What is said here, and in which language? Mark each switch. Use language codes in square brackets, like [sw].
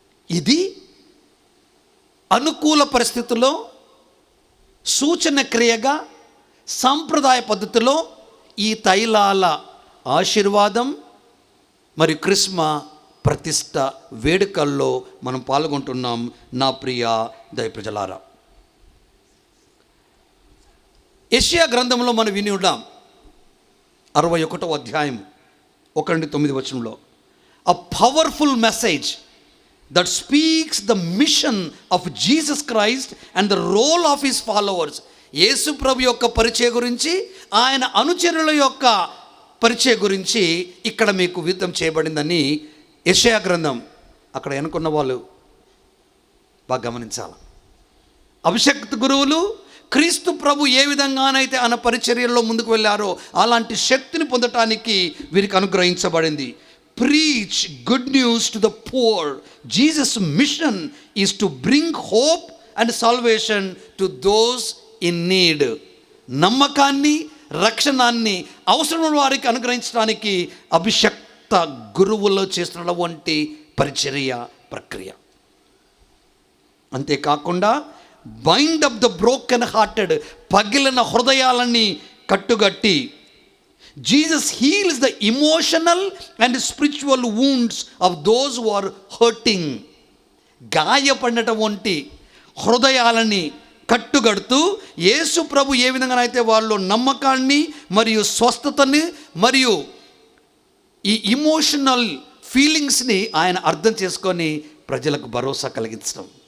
[te] ఇది అనుకూల పరిస్థితుల్లో సూచన క్రియగా సాంప్రదాయ పద్ధతిలో ఈ తైలాల ఆశీర్వాదం మరి క్రిస్మ ప్రతిష్ట వేడుకల్లో మనం పాల్గొంటున్నాం నా ప్రియ దైవప్రజలారా. యెషయా గ్రంథంలో మనం విని ఉన్నాం 61వ అధ్యాయం 1-9 వచనంలో, [en] a powerful message that speaks the mission of Jesus Christ and the role of his followers. [te] యేసు ప్రభు యొక్క పరిచయ గురించి, ఆయన అనుచరుల యొక్క పరిచయ గురించి ఇక్కడ మీకు వివరం చేయబడిందని యెషయా గ్రంథం. అక్కడ అనుకున్న వాళ్ళు బాగా గమనించాలి. అభిషేక్త గురువులు క్రీస్తు ప్రభు ఏ విధంగానైతే ఆయన పరిచర్యల్లో ముందుకు వెళ్ళారో అలాంటి శక్తిని పొందటానికి వీరికి అనుగ్రహించబడింది. [en] Preach good news to the poor. Jesus' mission is to bring hope and salvation to those in need. [te] నమ్మకాన్ని, రక్షణాన్ని అవసరమైన వారికి అనుగ్రహించడానికి అభిషక్త గురువుల్లో చేస్తున్నటువంటి పరిచర్య ప్రక్రియ. అంతేకాకుండా [en] bind up the broken hearted, [te] పగిలిన హృదయాలని కట్టుగట్టి, [en] Jesus heals the emotional and spiritual wounds of those who are hurting. [te] గాయపడినటువంటి హృదయాలని కట్టుగడుతూ యేసు ప్రభు ఏ విధంగానైతే వాళ్ళు నమ్మకాన్ని మరియు స్వస్థతని మరియు ఈ ఇమోషనల్ ఫీలింగ్స్ని ఆయన అర్థం చేసుకొని ప్రజలకు భరోసా కలిగించడం.